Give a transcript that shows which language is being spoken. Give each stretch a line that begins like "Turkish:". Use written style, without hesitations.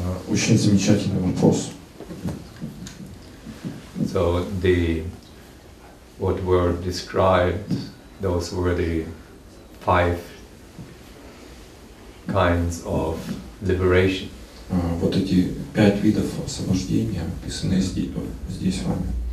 Russian: Очень замечательный вопрос.
English: So what were described, those were the 5 kinds of liberation.
Russian: Вот эти 5 видов освобождения описаны здесь вами.